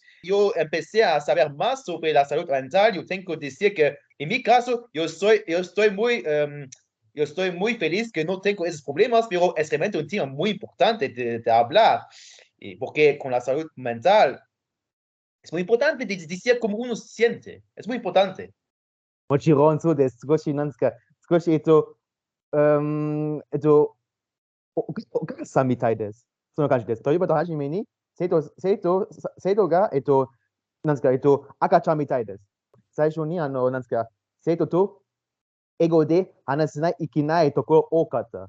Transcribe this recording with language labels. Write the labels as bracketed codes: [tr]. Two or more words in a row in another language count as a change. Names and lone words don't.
[es] Yo empecé a saber más sobre la salud mental. Yo tengo que decir que en mi caso, yo estoy muy feliz que no tengo esos problemas, pero es realmente un tema muy importante de hablar, porque con la salud mental es muy importante decir cómo uno se siente, es muy importante. [ja] もちろんそうです。少しなんですか、少しお母さんみたいです。その感じです。例えば、はじめに、生徒が、なんですか、赤ちゃんみたいです。最初に、なんですか、生徒と英語で話せないといけないところ多かった。